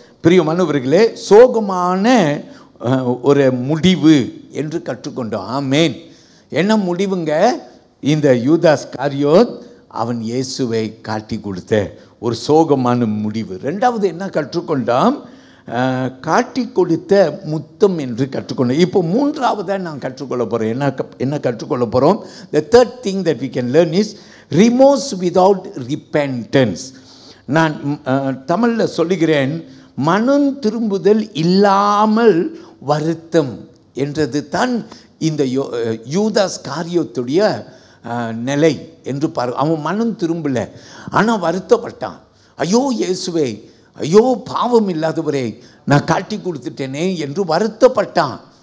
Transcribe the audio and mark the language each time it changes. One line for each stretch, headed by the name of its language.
Tamil: பிரியமானவர்களே, சோகமான ஒரு முடிவு என்று கற்றுக்கொண்டோம். ஆமேன். என்ன முடிவுங்க? இந்த யூதாஸ் காரியோத் அவன் இயேசுவை காட்டி கொடுத்த ஒரு சோகமான முடிவு. 2வது என்ன கற்றுக்கொண்டோம்? காட்டி கொடுத்த முத்தம் என்று கற்றுக்கொண்டோம். இப்போ 3வதாக நான் கற்றுக்கொள்ள போகிறேன். என்ன கற்றுக்கொள்ள போகிறோம்?
English: The third thing that we can learn is remorse without repentance.
Tamil: நான் தமிழில் சொல்லுகிறேன், மனம் திரும்புதல் இல்லாமல் வருத்தம் என்றது தான் இந்த யூதாஸ் காரியத்துடைய நிலை என்று பாரு. அவன் மனம் திரும்பல, ஆனால் வருத்தப்பட்டான். ஐயோ இயேசுவே, ஐயோ பாவம் இல்லாதவரே, நான் காட்டி கொடுத்துட்டேனே என்று வருத்தப்பட்டான்.